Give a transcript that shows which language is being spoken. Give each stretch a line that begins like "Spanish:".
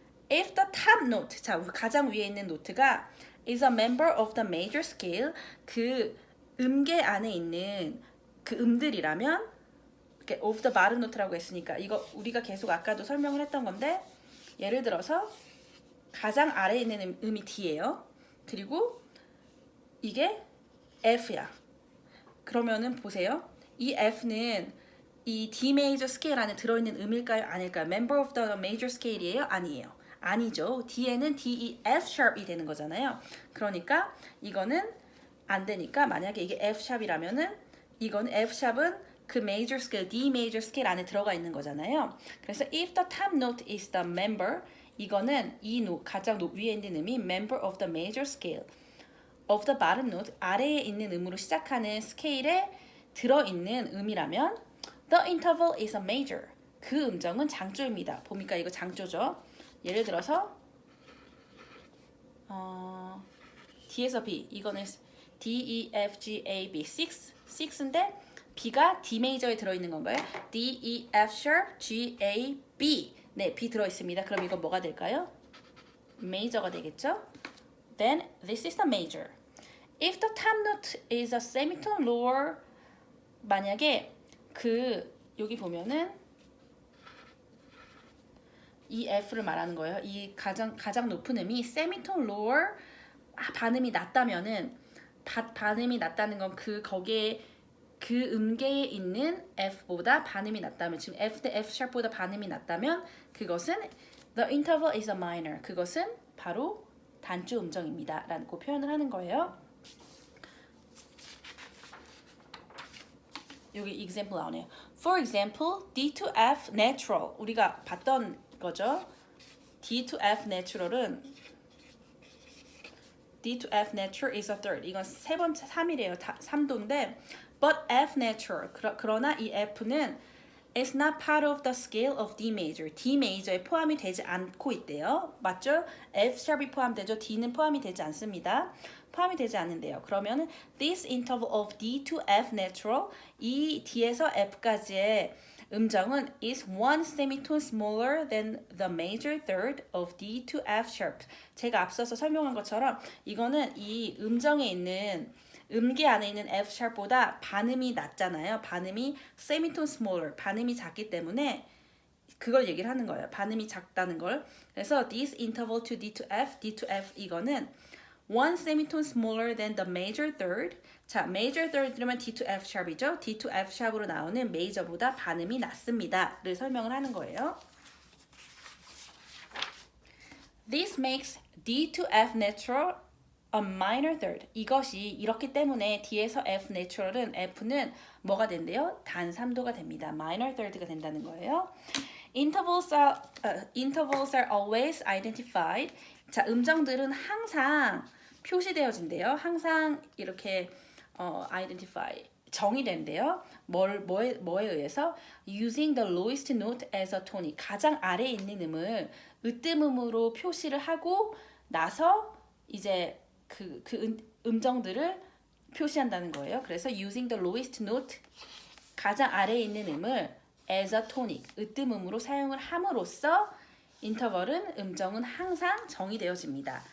English: If the top note,
Korean: 자, 가장 위에 있는 노트가
English: is a member of the major scale,
Korean: 그 음계 안에 있는 그 음들이라면 이렇게
English: of the bottom note
Korean: 라고 했으니까 이거 우리가 계속 아까도 설명을 했던 건데 예를 들어서 가장 아래에 있는 음이 D예요. 그리고 이게 F야. 그러면은 보세요. 이 F는 이 D major scale 안에 들어있는 음일까요? 아닐까요?
English: Member of the major scale이에요?
Korean: 아니에요. 아니죠. D에는 D, E, F sharp이 되는 거잖아요. 그러니까 이거는 안 되니까 만약에 이게 F sharp이라면은 이건 F sharp은 그 major scale, D major scale 안에 들어가 있는 거잖아요. 그래서
English: if the top note is the member,
Korean: 이거는 이 가장 위에 있는 음이
English: member of the major scale. of the bottom note,
Korean: 아래에 있는 음으로 시작하는 스케일에 들어있는 음이라면
English: the interval is a major.
Korean: 그 음정은 장조입니다. 보니까 이거 장조죠. 예를 들어서 D에서 B, 이거는 D, E, F, G, A, B, 6인데 B가 D 메이저에 들어있는 건가요? D, E, F sharp, G, A, B. 네, B 들어있습니다. 그럼 이건 뭐가 될까요? 메이저가 되겠죠?
English: Then this is the major. If the top note is a semitone lower,
Korean: 만약에 여기 보면은 이 F를 말하는 거예요. 이 가장 높은 음이 semitone lower, 반음이 낮다면은 반음이 낮다는 건 거기에 그 음계에 있는 F보다 반음이 낮다면 지금 F 대 F sharp보다 반음이 낮다면 그것은
English: the interval is a minor.
Korean: 그것은 바로 단조 음정입니다. 라고 표현을 하는 거예요. 여기 example 나오네요.
English: For example, D to F natural.
Korean: 우리가 봤던 거죠.
English: D to F natural은 D to F natural is a third.
Korean: 이건 3이래요. 3도인데
English: but F natural.
Korean: 그러나 이 F는
English: It's not part of the scale of D major.
Korean: D major에 포함이 되지 않고 있대요. 맞죠? F sharp이 포함되죠. D는 포함이 되지 않습니다. 포함이 되지 않는데요. 그러면
English: this interval of D to F natural,
Korean: 이 D에서 F까지의 음정은
English: is one semitone smaller than the major third of D to F sharp.
Korean: 제가 앞서서 설명한 것처럼 이거는 이 음정에 있는 음계 안에 있는 F sharp보다 반음이 낮잖아요. 반음이
English: semitone smaller,
Korean: 반음이 작기 때문에 그걸 얘기를 하는 거예요. 반음이 작다는 걸. 그래서
English: this interval to D to F, D to F
Korean: 이거는
English: one semitone smaller than the major third.
Korean: 자, major third이면 D to F sharp이죠. D to F sharp으로 나오는 major보다 반음이 낮습니다.를 설명을 하는 거예요.
English: This makes D to F natural a minor third.
Korean: 이것이 이렇기 때문에 D에서 F natural은 F는 뭐가 된대요? 단 3도가 됩니다. minor third가 된다는 거예요.
English: Intervals are always identified.
Korean: 자, 음정들은 항상 표시되어진대요. 항상 이렇게 identify 정의된대요. 뭐에 의해서?
English: Using the lowest note as a tonic.
Korean: 가장 아래에 있는 음을 으뜸음으로 표시를 하고 나서 이제 음정들을 표시한다는 거예요. 그래서
English: using the lowest note,
Korean: 가장 아래에 있는 음을
English: as a tonic,
Korean: 으뜸음으로 사용을 함으로써 인터벌은 음정은 항상 정의되어집니다.